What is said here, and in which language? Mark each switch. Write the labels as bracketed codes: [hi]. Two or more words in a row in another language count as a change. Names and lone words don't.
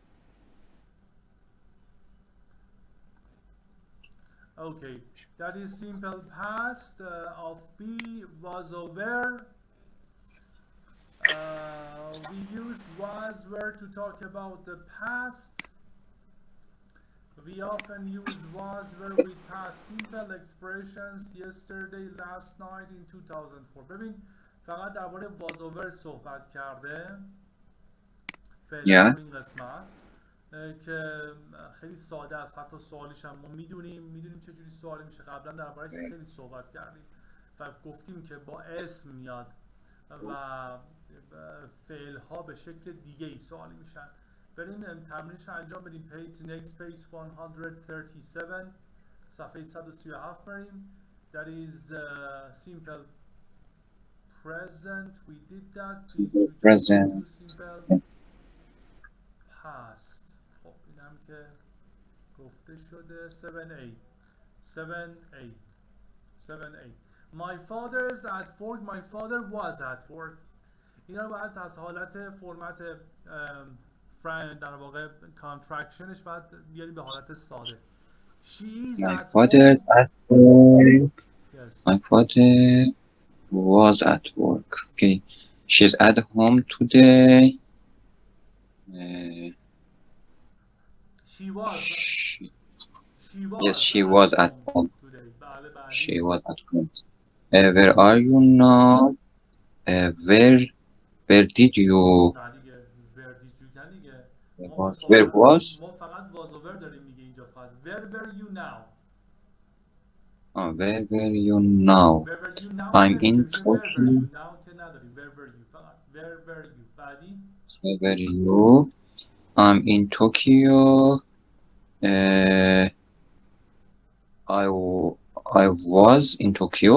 [en] Okay, that is simple past of B was over. We use was were to talk about the past. We often use was were with past simple expressions. Yesterday, last night, in 2004. [fa] ببین فقط درباره [en] was over [fa] صحبت کرده فعلا این قسمت که خیلی ساده است. حتی سوالیش هم ما میدونیم چجوری سوالی میشه. قبلا درباره‌اش خیلی صحبت کردیم و گفتیم که با اسم میاد و فعل ها به شکل دیگه ای سوالی میشن. بریم تمرینش رو انجام بدیم. [en] next page [fa] 137 صفحه 137 بریم. [en] That is simple present. We did that. Please present. Simple past. [fa] خب اینم که گفته شده. [en] 7A. My father's at work. My father was at work. [fa] اینا رو باید از حالت فرمت در واقع کانترکشنش باید بیاریم به حالت ساده. [en] She is My at father home. at work. Yes. My father was at work. Okay. She's at home today. She was. Yes, she was at home. Today. She was at home. Where are you now? Where did you? Where was? [fa] ما فقط [en] was over [fa] داریم میگه اینجا فقط. [en] Where were you now? Where were you now? I'm in Tokyo. Where were you? بعدی. Where were you? I'm in Tokyo. I was in Tokyo.